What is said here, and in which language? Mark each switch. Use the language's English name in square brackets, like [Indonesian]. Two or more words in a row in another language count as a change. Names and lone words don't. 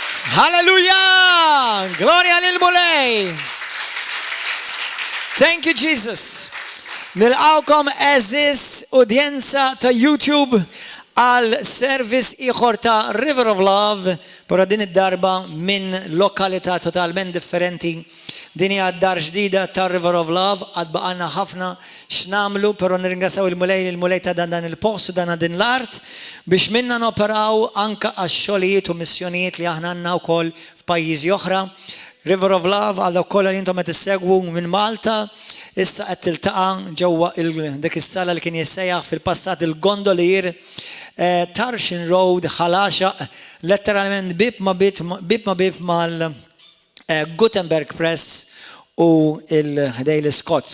[Maltese] Hallelujah! Gloria lil Mulej. [English] Thank you, Jesus. [Maltese] Nilqawkom eżis udjenza ta' YouTube għal service ieħor ta' River of Love, però din id-darba minn lokalità totalment differenti. Din hija d-dar ġdida ta' River of Love, għad baqalna ħafna x'namlu, però nirringrazzjaw il-Mulej ta' dan il-post u dan din l-art biex minna noperaw anka għax-xogħlijiet u missjonijiet li aħna għandna wkoll f'pajjiżi oħra. River of Love għal kollha li intom qed issegwu minn Malta, issa qed tiltaqa' ġewwa dik is-sala li kien jissejjaħ fil-passat il-gondolier Tarshin Road ħalaxa letteralment bib ma bib mal Gutenberg Press u il-Daily Scots.